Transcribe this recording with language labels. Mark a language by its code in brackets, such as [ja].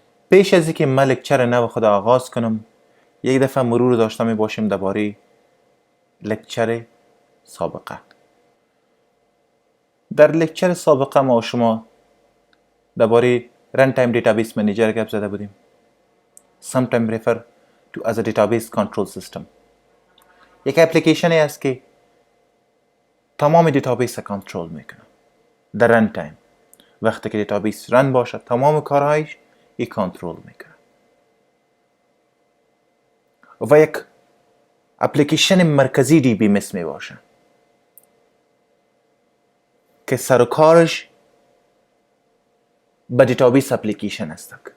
[fa] پیش از اینکه من لکچر نو خود آغاز کنم یک دفعه مرور داشته می باشیم درباره لکچر سابقه. در لکچر سابقه ما و شما درباره رن تایم دیتابیس منیجر گپ زده بودیم. [en] sometimes refer to as a database control system. [fa] یک اپلیکیشنی است که تمام دیتابیس کنترل میکنه در رن تایم. وقتی که دیتابیس رن باشه تمام کارهایش ای کنترل میکنه. و یک اپلیکیشن مرکزی DBMS می باشه که سر و کارش به دیتابیس اپلیکیشن است.